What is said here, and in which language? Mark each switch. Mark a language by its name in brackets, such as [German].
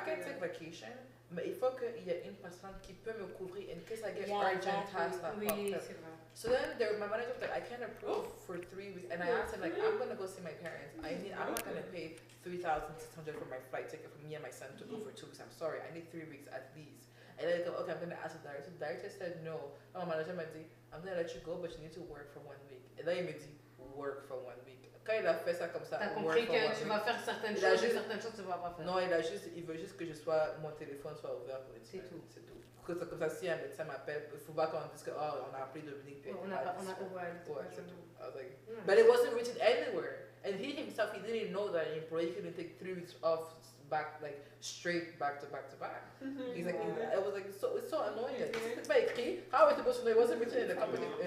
[English] can take vacation, [French] mais il faut qu'il y ait une personne qui peut me couvrir [English] in case I get urgent tasks that pop up. So then my manager was like, I can't approve for 3 weeks, and I asked him like, I'm gonna go see my parents. I'm not gonna pay $3,600 for my flight ticket for me and my son to go for 2 weeks. I'm sorry, I need 3 weeks at least. And then I go, okay, I'm gonna ask the director. The director said no. My manager [French] m'a dit, [English] I'm gonna let you go, but you need to work for 1 week. [French] Et là il me dit, [English] work for 1 week. [French] Quand il a fait ça comme ça, t'as compris que tu vas faire certaines choses, certaines choses tu vas pas faire. Non, il veut juste que mon téléphone soit ouvert pour les semaines. C'est tout. Comme ça, si un médecin m'appelle, il faut pas qu'on dise que on a appelé Dominique. On a c'est tout. [English] I was like, but it wasn't written anywhere. And he himself, he didn't know that an employee couldn't take 3 weeks off back, like straight back to back to back. He's like, it was like, it's so annoying. It's [French] pas écrit. [English] How is it supposed to know? It wasn't written in the company.